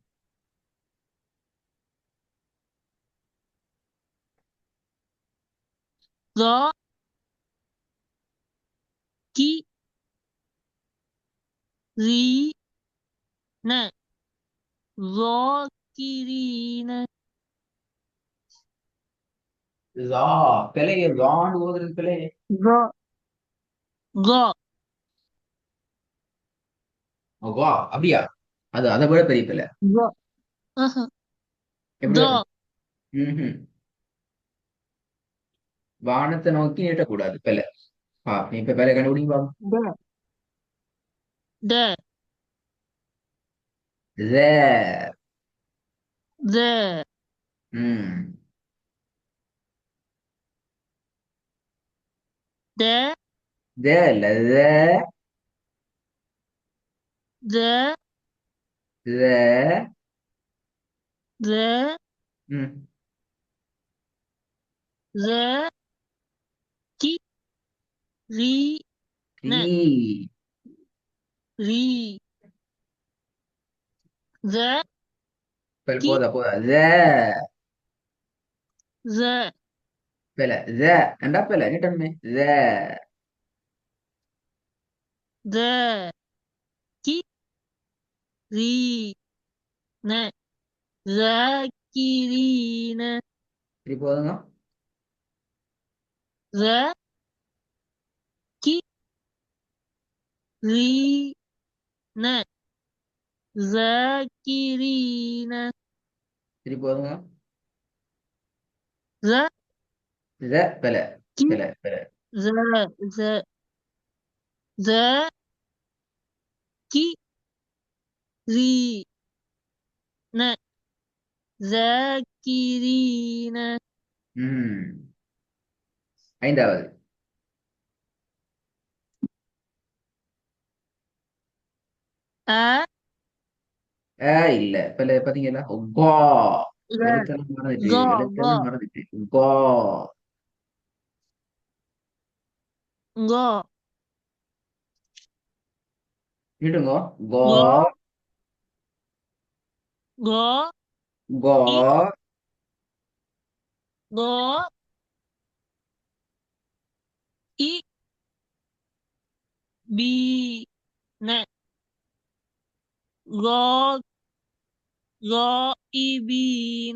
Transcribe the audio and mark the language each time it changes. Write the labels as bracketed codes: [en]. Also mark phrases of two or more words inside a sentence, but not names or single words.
[ar] ظا, كي، ري، ن, ظاكرين, [ta] ஜா பிழையே ஜான்னு ஓதுறது பிழையே. [ar] ظا ظا [ta] வா அப்படியா? அது அதை விட பெரிய பிழை. [ar] ظا أها [ta] எப்படி [ar] ظا [ta] வரும்? ம்ஹும். வானத்தை நோக்கி நீட்டக்கூடாது பிழை. நீ இப்ப பிழை கண்டுபிடிங்க பாப்போம். [ar] دا دا ذا. ذا ம். دا [ta] ذا இல்ல ذا. [ar] ذا ذا. ذا ம். ذا كي ري ن ரீ. ري ذا كي [ta] போதா போதா ذا. [ar] ذا [ta] பிழை ذا. ஏண்டா பிழை நீட்டணுமே ذا. [ar] ذا كي ري ன ذاكرين [ta] சரி போதுங்க. [ar] ذاكرين ذاكرين [ta] சரி போதுங்க. [ar] ذاكي [ta] ذا பிழை. பிழை பிழை. [ar] ذا ذا ذاكرين ذاكرين [ta] ம். ஐந்தாவது. [ar] أ [ta] இல்ல பிழை பாத்தீங்களா? கா. [ar] غ [ta] எழுத்தெல்லாம் மறந்துட்டு [ar] غ غ [ta] எழுத்தெல்லாம் மறந்துட்டு கா. [ar] غ [ta] நீட்டுங்க. கா. [ar] غ غ கா. إ غ إ بي ன غ غائبين